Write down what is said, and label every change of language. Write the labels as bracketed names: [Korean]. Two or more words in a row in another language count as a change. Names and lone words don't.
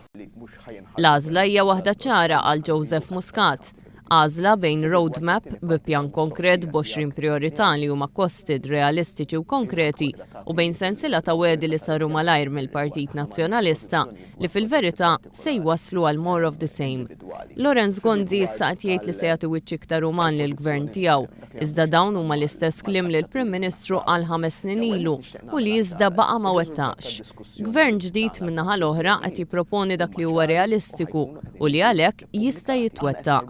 [Maltese] L-għażla hija waħda ċara għal Joseph Muscat. Għażla bejn roadmap bi pjan konkret b'20 priorità li huma kosted, realistiċi u konkreti u bejn sensiela ta' wedi li saru malajr mill-Partit Nazzjonalista li fil-verità se jwasslu għal [English] more of the same. [Maltese] Lorenz Gonzi issa qed jgħid li se jagħti wiċċ iktar uman lill-gvern tiegħu, iżda dawn huma l-istess kliem li l-Prim Ministru għal 5 snin ilu u li iżda baqa' ma wettaqx. Gvern ġdid min-naħa l-oħra qed jipproponi dak li huwa realistiku u li għalhekk jista' jitwettaq.